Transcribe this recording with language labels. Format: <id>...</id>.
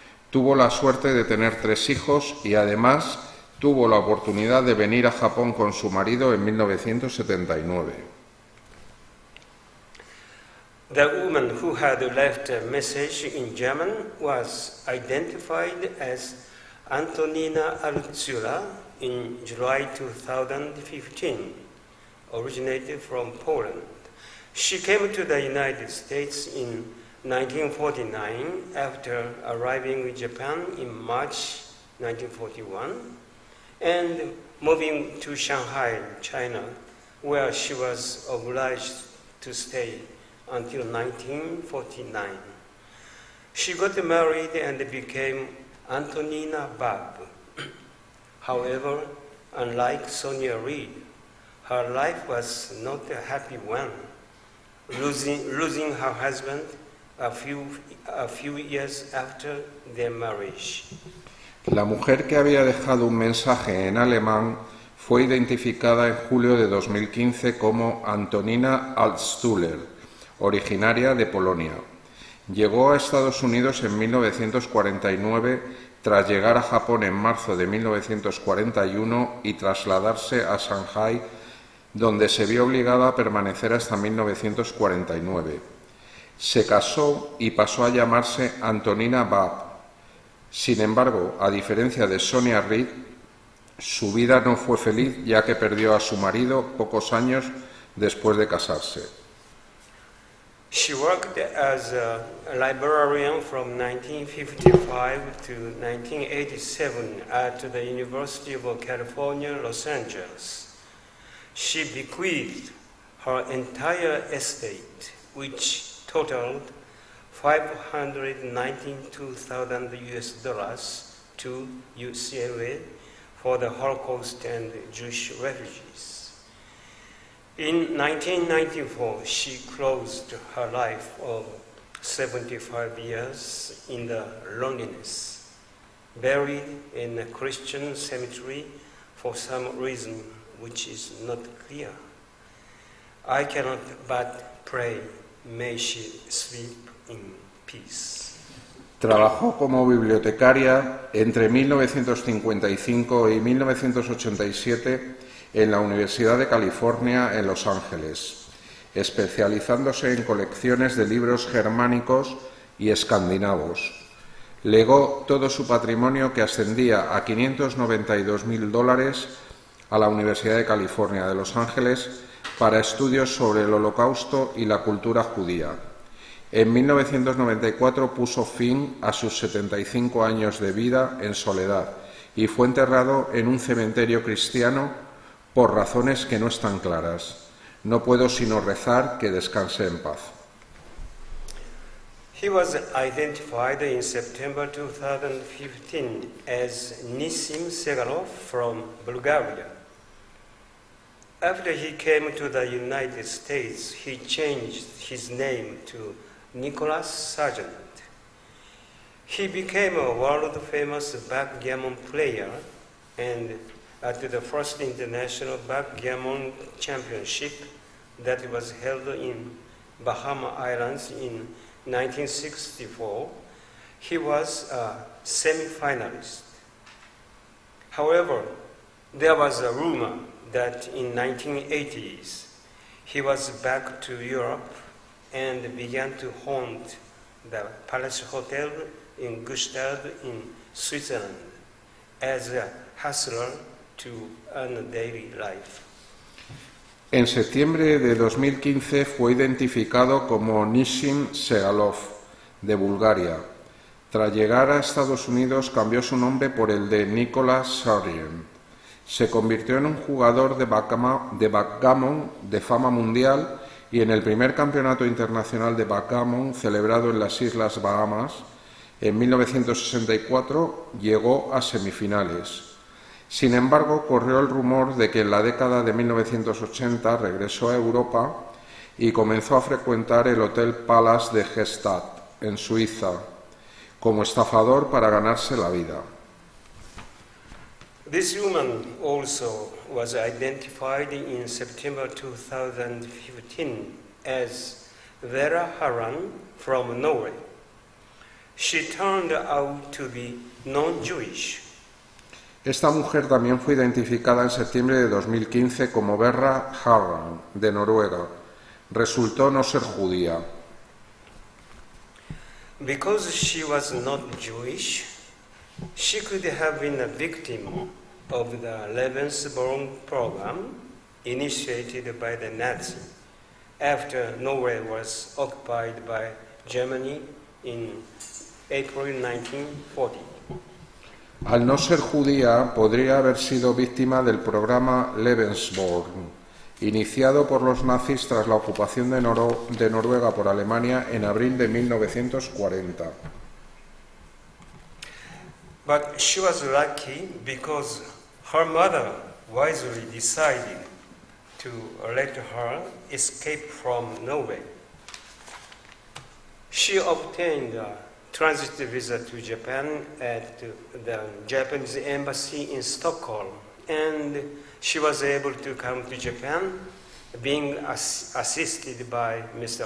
<es>Tuvo la suerte de tener 3 hijos y además tuvo la oportunidad de venir a Japón con su marido en 1979.</es> <en>The woman who had left a message in German was identified as Antonina Altsula in July 2015, originated from Poland. She came to the United States in 1949 after arriving in Japan in March 1941 and moving to Shanghai, China, where she was obliged to stay until 1949. She got married and became Antonina Bab. However, unlike Sonia Reed, her life was not a happy one, losing her husband a few years after their marriage.</en> <es>La mujer que había dejado un mensaje en alemán fue identificada en julio de 2015 como Antonina Altschuler, originaria de Polonia. Llegó a Estados Unidos en 1949 tras llegar a Japón en marzo de 1941 y trasladarse a Shanghái, donde se vio obligada a permanecer hasta 1949. Se casó y pasó a llamarse Antonina Bab. Sin embargo, a diferencia de Sonia Reed, su vida no fue feliz ya que perdió a su marido pocos años después de casarse.</es> <en>She worked as a librarian from 1955 to 1987 at the University of California, Los Angeles. She bequeathed her entire estate, which totaled $592,000 to UCLA for the Holocaust and Jewish refugees. In 1994, she closed her life of 75 years in the loneliness, buried in a Christian cemetery for some reason which is not clear. I cannot but pray, may she sleep in peace.</en> <es>Trabajó como bibliotecaria entre 1955 y 1987 en la Universidad de California en Los Ángeles, especializándose en colecciones de libros germánicos y escandinavos. Legó todo su patrimonio, que ascendía a $592,000, a la Universidad de California de Los Ángeles para estudios sobre el Holocausto y la cultura judía. En 1994 puso fin a sus 75 años de vida en soledad y fue enterrado en un cementerio cristiano por razones que no están claras. No puedo sino rezar que descanse en paz.</es> <en>He was identified in September 2015 as Nissim Segalov from Bulgaria. After he came to the United States, he changed his name to Nicholas Sargent. He became a world-famous backgammon player, and at the first International Backgammon Championship that was held in Bahama Islands in 1964, he was a semi-finalist. However, there was a rumor that in 1980s he was back to Europe and began to haunt the Palace Hotel in Gstaad in Switzerland as a hustler to earn a daily life.</en> <es>En septiembre de 2015 fue identificado como Nissim Segalov, de Bulgaria. Tras llegar a Estados Unidos cambió su nombre por el de Nicholas Sargent. Se convirtió en un jugador de backgammon de fama mundial y en el primer campeonato internacional de backgammon celebrado en las Islas Bahamas en 1964 llegó a semifinales. Sin embargo, corrió el rumor de que en la década de 1980 regresó a Europa y comenzó a frecuentar el Hotel Palace de Gstaad, en Suiza, como estafador para ganarse la vida.</es> <en>This woman also was identified in September 2015 as Vera Harran from Norway. She turned out to be non-Jewish.</en> <es>Esta mujer también fue identificada en septiembre de 2015 como Vera Harran, de Noruega. Resultó no ser judía.</es> <en>Because she was not Jewish, she could have been a victim of the Lebensborn program initiated by the Nazis after Norway was occupied by Germany in April 1940.</en> <es>Al no ser judía, podría haber sido víctima del programa Lebensborn, iniciado por los nazis tras la ocupación de Noruega por Alemania en abril de 1940.</es> <en>But she was lucky because her mother wisely decided to let her escape from Norway. She obtained a transit visa to Japan at the Japanese embassy in Stockholm, and she was able to come to Japan, being assisted by Mr.</en>